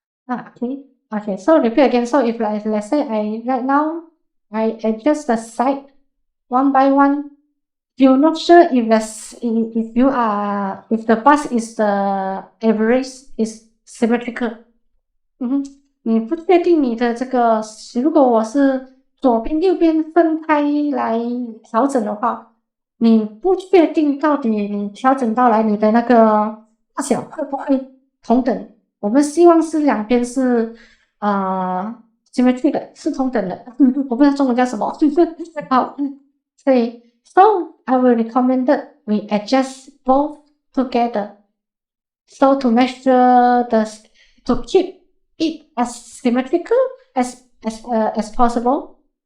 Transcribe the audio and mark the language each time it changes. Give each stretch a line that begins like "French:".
English: Okay, so repeat again. So if let's say right now I adjust the side one by one. You're not sure if the bus is the average is symmetrical.
Chinese: 你不确定你的这个，如果我是左边右边分开来调整的话，你不确定到底你调整到来你的那个大小会不会同等。我们希望是两边是symmetry 的，是同等的。我不知道中文叫什么。好，所以
English: so I will recommend that we adjust both together. So to make sure to keep it as symmetrical as possible.